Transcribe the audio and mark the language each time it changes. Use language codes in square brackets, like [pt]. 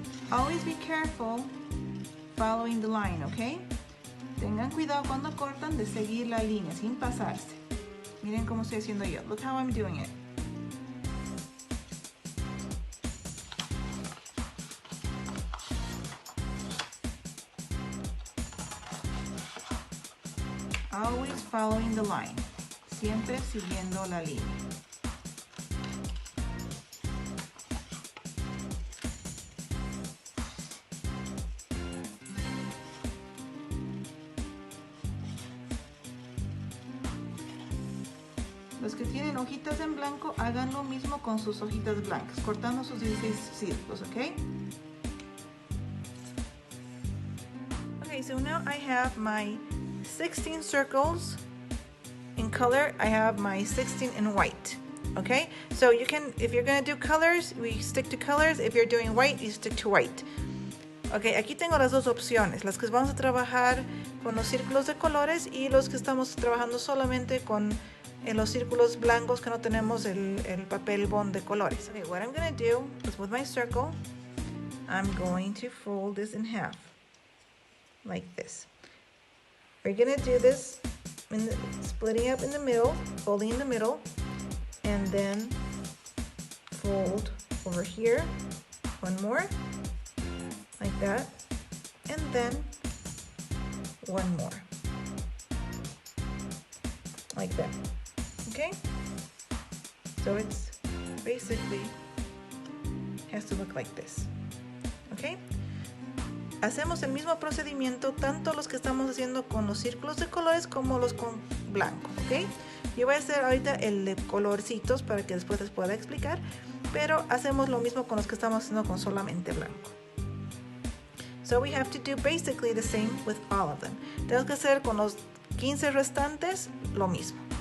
[en] Always be careful following the line, okay? [es] Tengan cuidado cuando cortan de seguir la línea sin pasarse. Miren cómo estoy haciendo yo. [en] Look how I'm doing it. Always following the line. [es] Siempre siguiendo la línea. Los que tienen hojitas en blanco, hagan lo mismo con sus hojitas blancas, cortando sus 16 círculos, ¿ok? [en] Okay, so now I have my 16 circles in color. I have my 16 in white, okay? So you can, if you're gonna do colors, we stick to colors. If you're doing white, you stick to white. [es] Ok, aquí tengo las dos opciones, las que vamos a trabajar con los círculos de colores y los que estamos trabajando solamente con los círculos blancos que no tenemos el papel bond de colores. [en] Okay, what I'm going to do is with my circle, I'm going to fold this in half, like this. We're going to do this, splitting up in the middle, folding in the middle, and then fold over here, one more, like that, and then one more, like that. Okay, so it's basically has to look like this. [es] Okay, hacemos el mismo procedimiento tanto los que estamos haciendo con los círculos de colores como los con blanco. Okay, yo voy a hacer ahorita el de colorcitos para que después les pueda explicar, pero hacemos lo mismo con los que estamos haciendo con solamente blanco. [en] So we have to do basically the same with all of them. [es] Tenemos que hacer con los 15 restantes lo mismo.